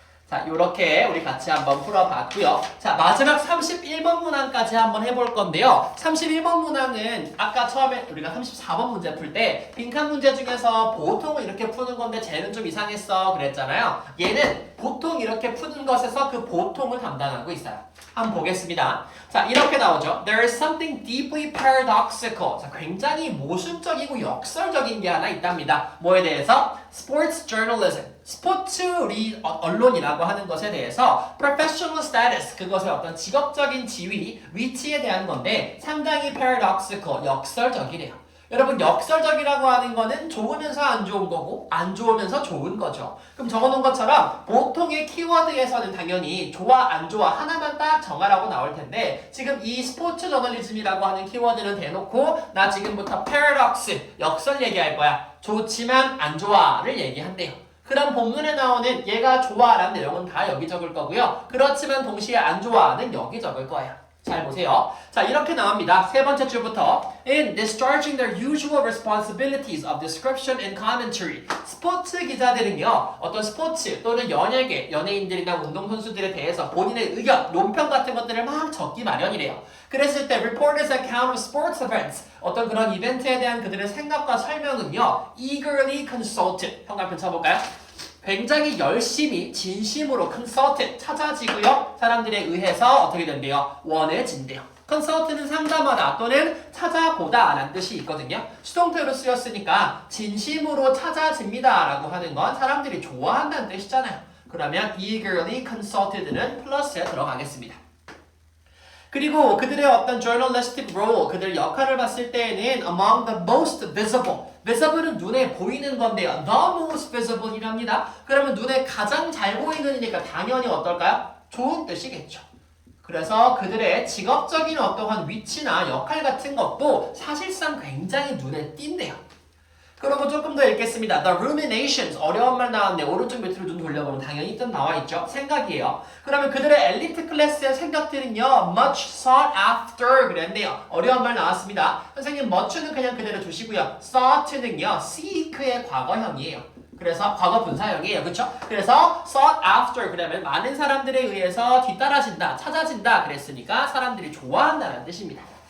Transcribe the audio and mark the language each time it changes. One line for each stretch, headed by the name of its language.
Korean: 자, 요렇게 우리 같이 한번 풀어봤고요. 자, 마지막 31번 문항까지 한번 해볼 건데요. 31번 문항은 아까 처음에 우리가 34번 문제 풀 때 빈칸 문제 중에서 보통은 이렇게 푸는 건데 쟤는 좀 이상했어 그랬잖아요. 얘는 보통 이렇게 푸는 것에서 그 보통을 담당하고 있어요. 한번 보겠습니다. 자, 이렇게 나오죠.
English: There is something deeply paradoxical.
Korean: 자, 굉장히 모순적이고 역설적인 게 하나 있답니다. 뭐에 대해서?
English: Sports journalism.
Korean: 스포츠 언론이라고 하는 것에 대해서
English: professional status,
Korean: 그것의 어떤 직업적인 지위, 위치에 대한 건데 상당히 paradoxical, 역설적이래요. 여러분 역설적이라고 하는 거는 좋으면서 안 좋은 거고 안 좋으면서 좋은 거죠. 그럼 적어놓은 것처럼 보통의 키워드에서는 당연히 좋아 안 좋아 하나만 딱 정하라고 나올 텐데 지금 이 스포츠 저널리즘이라고 하는 키워드는 대놓고 나 지금부터 paradox, 역설 얘기할 거야. 좋지만 안 좋아를 얘기한대요. 그럼 본문에 나오는 얘가 좋아라는 내용은 다 여기 적을 거고요. 그렇지만 동시에 안 좋아는 여기 적을 거예요. 잘 보세요. 자, 이렇게 나옵니다. 세 번째 줄부터
English: In discharging their usual responsibilities of description and commentary.
Korean: 스포츠 기자들은요. 어떤 스포츠 또는 연예계, 연예인들이나 운동선수들에 대해서 본인의 의견, 논평 같은 것들을 막 적기 마련이래요. 그랬을 때
English: reporters account of sports events.
Korean: 어떤 그런 이벤트에 대한 그들의 생각과 설명은요.
English: eagerly consulted.
Korean: 형광펜 쳐볼까요? 굉장히 열심히 진심으로 consulted 찾아지고요. 사람들에 의해서 어떻게 된대요? 원해진대요. consult는 상담하다 또는 찾아보다 라는 뜻이 있거든요. 수동태로 쓰였으니까 진심으로 찾아집니다 라고 하는 건 사람들이 좋아한다는 뜻이잖아요. 그러면 eagerly consulted는 플러스에 들어가겠습니다. 그리고 그들의 어떤
English: journalistic role,
Korean: 그들 역할을 봤을 때에는
English: among the most visible.
Korean: visible은 눈에 보이는 건데요. the most visible이랍니다. 그러면 눈에 가장 잘 보이는이니까 당연히 어떨까요? 좋은 뜻이겠죠. 그래서 그들의 직업적인 어떠한 위치나 역할 같은 것도 사실상 굉장히 눈에 띈대요. 그리고 조금 더 읽겠습니다.
English: The ruminations,
Korean: 어려운 말 나왔네. 오른쪽 밑으로 눈 돌려보면 당연히 뜻 나와있죠. 생각이에요. 그러면 그들의 엘리트 클래스의 생각들은요.
English: much sought after 그랬네요.
Korean: 어려운 말 나왔습니다. 선생님 much는 그냥 그대로 두시고요. sought는요. seek의 과거형이에요. 그래서 과거 분사형이에요. 그렇죠? 그래서
English: sought after
Korean: 그러면 많은 사람들에 의해서 뒤따라진다, 찾아진다 그랬으니까 사람들이 좋아한다는 뜻입니다.